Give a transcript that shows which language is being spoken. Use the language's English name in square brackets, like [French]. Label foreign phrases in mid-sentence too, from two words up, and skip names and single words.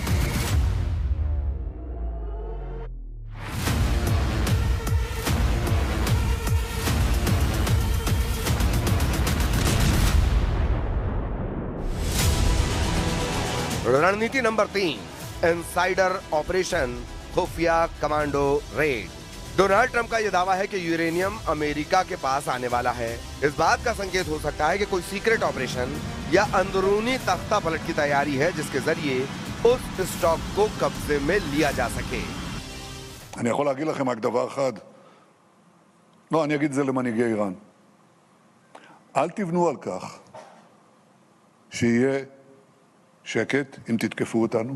[Hindi] रणनीति नंबर 3, [English] insider operation, [Hindi] खुफिया [English] commando raid. [Hindi] डोनाल्ड ट्रंप का यह दावा है कि यूरेनियम अमेरिका के पास आने वाला है। इस बात का संकेत हो सकता है कि कोई [English] secret operation [Hindi] या अंदरूनी तख्ता पलट की तैयारी है, जिसके जरिए उस स्टॉक को कब्जे में लिया जा सके। [Hebrew] אני יכול להגיד לכם רק דבר אחד. לא, אני אגיד את זה למנהיגי איראן. אל תבנו על כך שיהיה שקט אם תתקפו אותנו.